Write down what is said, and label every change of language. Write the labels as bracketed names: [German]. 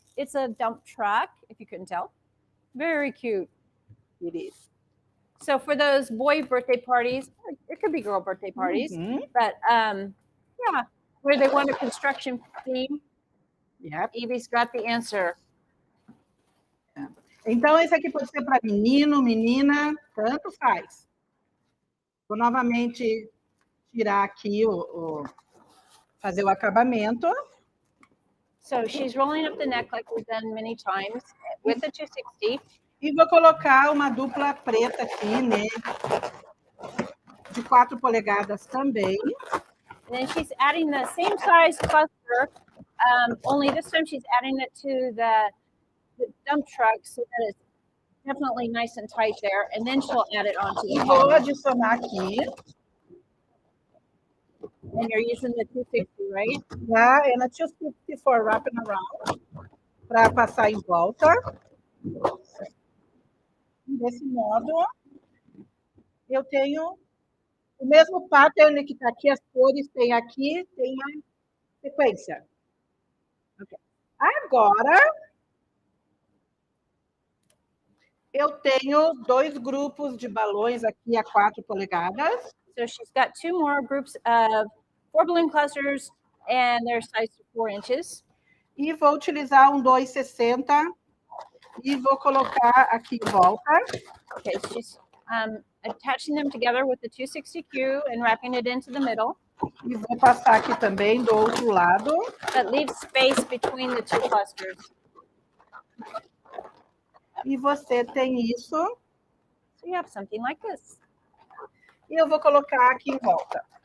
[English] It's a dump truck, if you couldn't tell. Very cute. It is. So for those boy birthday parties, it could be girl birthday parties, but yeah, where they want a construction theme, Evie's got the answer. [Portuguese] Então, esse aqui pode ser para menino, menina, tanto faz. Vou novamente tirar aqui fazer o acabamento. [English] So she's rolling up the neck like we've done many times with the 260. [Portuguese] E vou colocar uma dupla preta aqui, né? De 4 polegadas também. [English] And then she's adding the same size cluster only this time she's adding it to the dump truck so that it's definitely nice and tight there, and then she'll add it onto [Portuguese] E [English] the [Portuguese] vou [English] column. [Portuguese] adicionar aqui. [English] And you're using the 260, right? [Portuguese] Tá? [English] And a 260 for wrapping around. [Portuguese] Para passar em volta. Desse modo, eu tenho o mesmo pattern que está aqui, as cores tem aqui, tem a sequência. Okay. Agora, eu tenho 2 grupos de balões aqui a 4 polegadas. [English] So she's got 2 more groups of 4 balloon clusters, and they're sized to 4 inches. [Portuguese] E vou utilizar um 260 e vou colocar aqui em volta. [English] Okay, she's attaching them together with the 260Q and wrapping it into the middle. [Portuguese] E vou passar aqui também do outro lado. [English] That leaves space between the 2 clusters. [Portuguese] E você tem isso. [English] So you have something like this. [Portuguese] E eu vou colocar aqui em volta.